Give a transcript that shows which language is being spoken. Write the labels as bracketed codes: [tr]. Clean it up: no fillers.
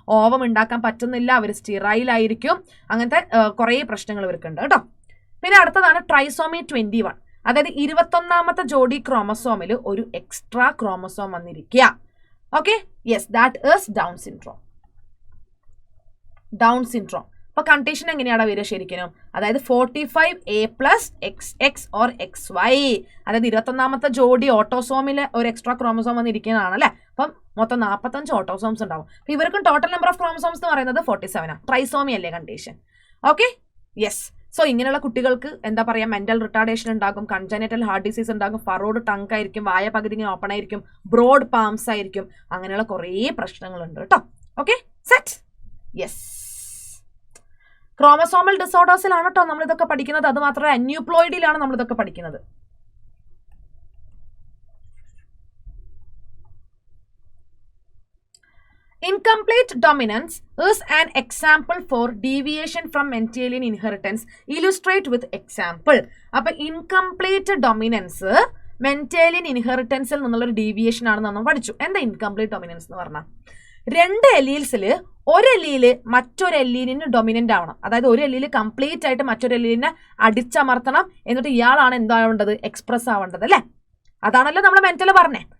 [ml] Ovum ഉണ്ടാക്കാൻ പറ്റുന്നില്ല, അവർ stearyl ആയിരിക്കും. അങ്ങനത്തെ കുറേ പ്രശ്നങ്ങൾ ഇവർക്കുണ്ട് കേട്ടോ. പിന്നെ അടുത്തതാണ് ട്രൈസോമി 21. അതായത് 21ാമത്തെ ജോഡി ക്രോമസോമിൽ ഒരു എക്സ്ട്രാ ക്രോമസോം വന്നിരിക്കുക. [en] Okay, yes, that is Down syndrome. [ml] അപ്പൊ കണ്ടീഷൻ എങ്ങനെയാണ് വരിക ശരിക്കും? അതായത് 45A + XX or XY. അതായത് 21ാമത്തെ ജോഡി ഓട്ടോസോമിലെ ഒരു എക്സ്ട്രാ ക്രോമസോം വന്നിരിക്കുന്നതാണ് അല്ലെ. അപ്പം മൊത്തം 45 ഓട്ടോസോംസ് ഉണ്ടാവും. അപ്പൊ ഇവർക്കും ടോട്ടൽ നമ്പർ ഓഫ് ക്രോമസോംസ് എന്ന് പറയുന്നത് 47 ആണ്. ട്രൈസോമി അല്ലേ കണ്ടീഷൻ. Okay, yes. സോ ഇങ്ങനെയുള്ള കുട്ടികൾക്ക് എന്താ പറയുക, മെന്റൽ റിട്ടാർഡേഷൻ ഉണ്ടാകും, കൺജനറ്റൽ ഹാർട്ട് ഡിസീസ് ഉണ്ടാകും, ഫറോഡ് ടങ് ആയിരിക്കും, വായ പകുതി ഇങ്ങനെ ഓപ്പൺ ആയിരിക്കും, ബ്രോഡ് പാംസ് ആയിരിക്കും. അങ്ങനെയുള്ള കുറേ പ്രശ്നങ്ങളുണ്ട് കേട്ടോ. Okay, set. യെസ്, ക്രോമസോമൽ ഡിസോർഡേഴ്സിലാണ് കേട്ടോ നമ്മൾ ഇതൊക്കെ പഠിക്കുന്നത്. അത് മാത്രമല്ല അന്യൂപ്ലോയിഡിലാണ് നമ്മൾ ഇതൊക്കെ പഠിക്കുന്നത്. [en] Incomplete dominance is an example for deviation from Mendelian inheritance. Illustrate with example. [ml] അപ്പോൾ ഇൻകംപ്ലീറ്റ് ഡൊമിനൻസ് മെന്റേലിയൻ ഇൻഹെറിറ്റൻസിൽ നിന്നുള്ളൊരു ഡീവിയേഷൻ ആണെന്ന് നമ്മൾ പഠിച്ചു. എന്താ ഇൻകംപ്ലീറ്റ് ഡൊമിനൻസ് എന്ന് പറഞ്ഞാൽ? 2 എലീൽസിൽ ഒരു എലീല് മറ്റൊരു എലീലിന് ഡൊമിനന്റ് ആവണം. അതായത് ഒരു എലീല് കംപ്ലീറ്റ് ആയിട്ട് മറ്റൊരു എലീലിനെ അടിച്ചമർത്തണം. എന്നിട്ട് ഇയാളാണ് എന്താവേണ്ടത്? എക്സ്പ്രസ് ആവേണ്ടത് അല്ലേ? അതാണല്ലോ നമ്മൾ മെന്റൽ പറഞ്ഞേ.